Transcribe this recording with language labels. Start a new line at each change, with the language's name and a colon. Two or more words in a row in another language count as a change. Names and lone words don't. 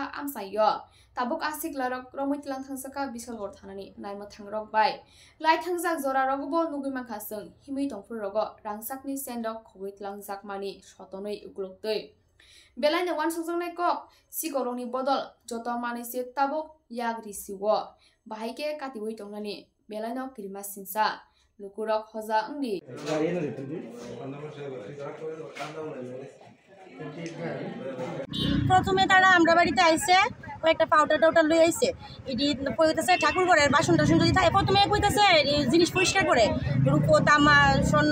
Kok Borok: आमसायो ताबुक आसिक्लारक रमैतलां थांसाका बिसलगर थानानि नायमो थांरक बाय लाइ थांजाक जरा रगबो नुगै माखासों हिमै दंफोर रग रांसाकनि सेन्डक खगैतलांजाकमानि सतनै उग्लुक्तै बेलायनो वान संजोंनाय कक सिगरंनि बदल जत मानैसे ताबुक याग्रिसिवो बाहायके काटिवै दंनानि बेलायनो किरिमा सिनसा लुकुरक हजा अंगि
Bangla: প্রথমে তারা আমরা বাড়িতে আইছে কয়েকটা পাউডার টাউডার লই আইছে এটি কইতেছে ঠাকুর ঘরের বাসন টাসন যদি থাকে প্রথমে কইতেছে জিনিস পরিষ্কার করে রূপো তামা স্বর্ণ